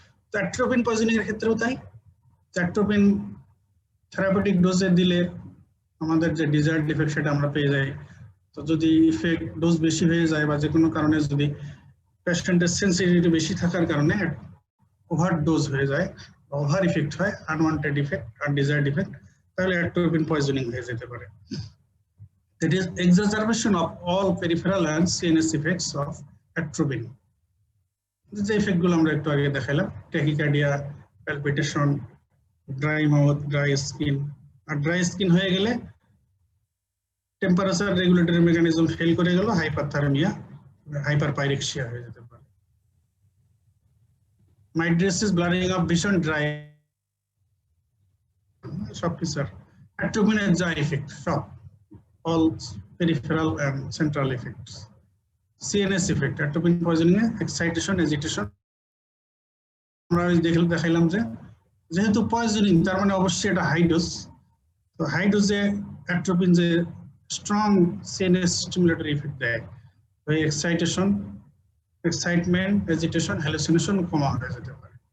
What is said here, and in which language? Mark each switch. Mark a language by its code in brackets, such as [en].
[bn] তো atropine poisoning এর ক্ষেত্রেও তাই। অ্যাট্রোপিন থেরাপিউটিক ডোজে দিলে আমাদের যে ডিজায়ার্ড ইফেক্ট সেটা আমরা পেয়ে যাই। তো যদি ইফেক্ট ডোজ বেশি হয়ে যায় বা যে কোনো কারণে যদি পেশেন্টের সেন্সিটিভিটি বেশি থাকার কারণে ওভার ডোজ হয়ে যায়, ওভার ইফেক্ট হয়, আনওয়ান্টেড ইফেক্ট আর ডিজায়ার্ড ইফেক্ট, তাহলে অ্যাট্রোপিন পয়জনিং হয়ে যেতে পারে। [en] It is exacerbation of all peripheral and CNS effects of atropine. [bn] যে ইফেক্ট গুলো আমরা একটু আগে দেখালাম, tachycardia, palpitation, dry mouth, dry skin. আর ড্রাই স্কিন হয়ে গেলে টেম্পারেচার রেগুলেটরি মেকানিজম ফেল করে গেল, হাইপারথার্মিয়া, হাইপারপাইরেক্সিয়া হয়ে যেতে পারে। মাইড্রেসিস, ব্লারিং অফ ভিশন, ড্রাই, সব ফিচার অ্যাট্রোপিনের যা ইফেক্ট সব [en] all peripheral and central effects. CNS effect, atropine poisoning, excitation, agitation. [bn] আমরা দেখাইলাম যে যেহেতু পয়জনিং তার মানে অবশ্যই এটা হাই ডোজ, তো হাই ডোজে অ্যাট্রোপিন যে স্ট্রং CNS স্টিমুলেটরি ইফেক্ট দেয়, তো এক্সাইটেশন, এক্সাইটমেন্ট, এজিটেশন, হ্যালুসিনেশন কমা হয়ে যেতে পারে।